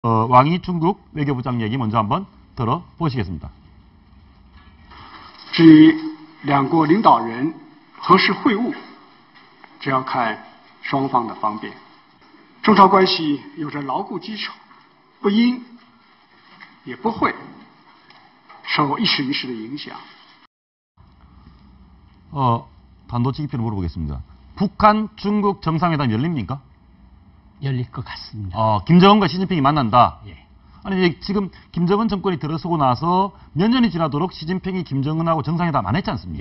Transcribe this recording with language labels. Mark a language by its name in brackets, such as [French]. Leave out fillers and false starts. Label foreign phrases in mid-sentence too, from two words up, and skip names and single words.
[Korean] 왕이 중국 외교부장 얘기 먼저 한번 들어보시겠습니다. [Chinese] 至于两国领导人何时会晤，这要看双方的方便。中朝关系有着牢固基础，不应也不会受一时一时的影响。 [Korean] 단도직입적으로 물어보겠습니다. 북한, 중국 정상회담 열립니까? 열릴 것 같습니다. 김정은과 시진핑이 만난다? 예. 아니, 지금 김정은 정권이 들어서고 나서 몇 년이 지나도록 시진핑이 김정은하고 정상회담 안 했지 않습니까?